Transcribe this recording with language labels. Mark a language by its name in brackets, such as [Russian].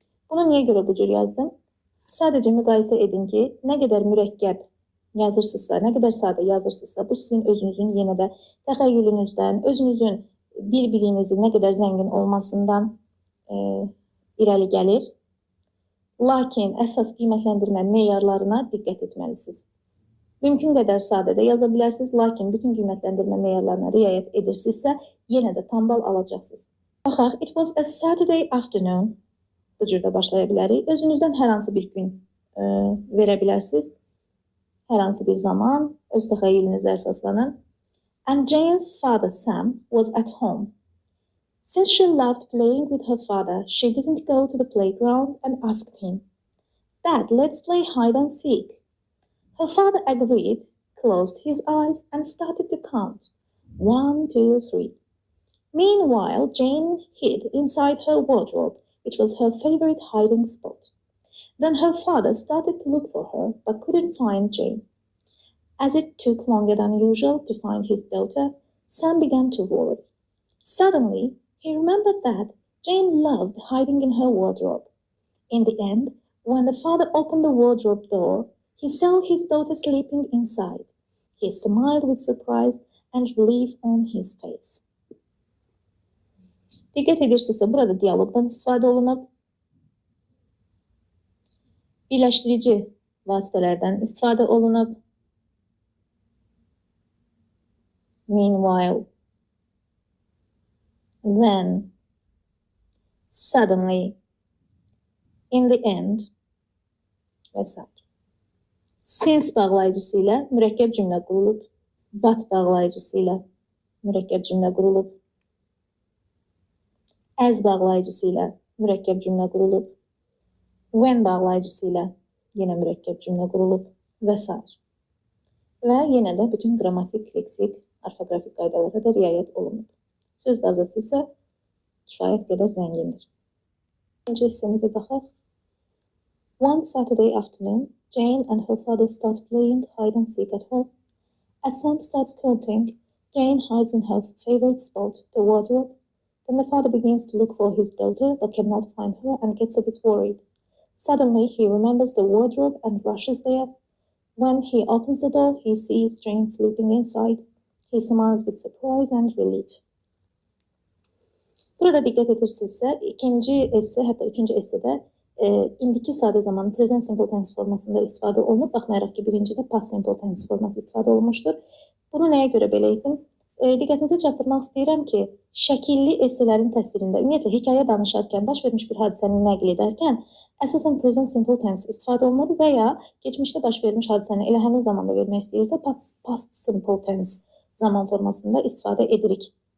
[Azerbaijani] Bunu niyə görə bu cür yazdım? Sadəcə müqayisə edin ki, nə qədər mürəkkəb yazırsınızsa, nə qədər sadə yazırsınızsa, bu sizin özünüzün yenə də təxəyyülünüzdən, özünüzün dil biliyinizin nə qədər zəngin olmasından irəli gəlir. Lakin əsas qiymətləndirmə meyarlarına diqqət etməlisiniz. Mümkün qədər sadə də yaza bilərsiniz, lakin bütün qiymətləndirmə meyarlarına riayət edirsinizsə, yenə də tam bal alacaqsınız. Baxaq, [English] it was a Saturday afternoon. [Azerbaijani] Bu cürdə başlaya bilərik. Özünüzdən hər hansı bir gün verə bilərsiniz. Hər hansı bir zaman, öz təxəyyülünüzə əsaslanın. [English] And Jane's father, Sam, was at home. Since she loved playing with her father, she didn't go to the playground and asked him, Dad, let's play hide and seek. Her father agreed, closed his eyes, and started to count. 1, 2, 3. Meanwhile, Jane hid inside her wardrobe, which was her favorite hiding spot. Then her father started to look for her, but couldn't find Jane. As it took longer than usual to find his daughter, Sam began to worry. Suddenly, he remembered that Jane loved hiding in her wardrobe. In the end, when the father opened the wardrobe door, he saw his daughter sleeping inside. He smiled with surprise and relief on his face. [Azerbaijani] Diqqət edirsinizsə, burada diyaloqdan istifadə olunub. Birləşdirici vasitələrdən istifadə olunub. [English] Meanwhile, then, suddenly, in the end və s. [Azerbaijani] Since bağlayıcısı ilə mürəkkəb cümlə qurulub. But bağlayıcısı ilə mürəkkəb cümlə qurulub. As bağlayıcısı ilə mürəkkəb cümlə qurulub. When bağlayıcısı ilə yenə mürəkkəb cümlə qurulub və s. Və yenə də bütün qrammatik, leksik, orfoqrafik qaydalara da riayət olunub. Söz bazası isə kifayət qədər zəngindir. İkinci hissəmizə baxaq. [English] One Saturday afternoon, Jane and her father start playing hide and seek at home. As Sam starts counting, Jane hides in her favorite spot, the wardrobe. Then the father begins to look for his daughter but cannot find her and gets a bit worried. Suddenly, he remembers the wardrobe and rushes there. When he opens the door, he sees Jane sleeping inside. He smiles with surprise and relief. [Azerbaijani] Burada diqqət edirsinizsə, ikinci esse, hətta üçüncü essedə indiki sadə zaman present simple tense formasında istifadə olunub. Baxmayaraq ki, birincidə past simple tense forması istifadə olunmuşdur. Bunu nəyə görə belə etdim? Diqqətinizi çatdırmaq istəyirəm ki, şəkilli esselerin təsvirində, ümumiyyətlə, hekayə danışarkən, baş vermiş bir hadisəni nəql edərkən, əsasən present simple tense istifadə olunur və ya geçmişdə baş vermiş hadisəni elə həmin zamanda vermək istəyirsə, past simple tense zaman formasında istifadə edirik.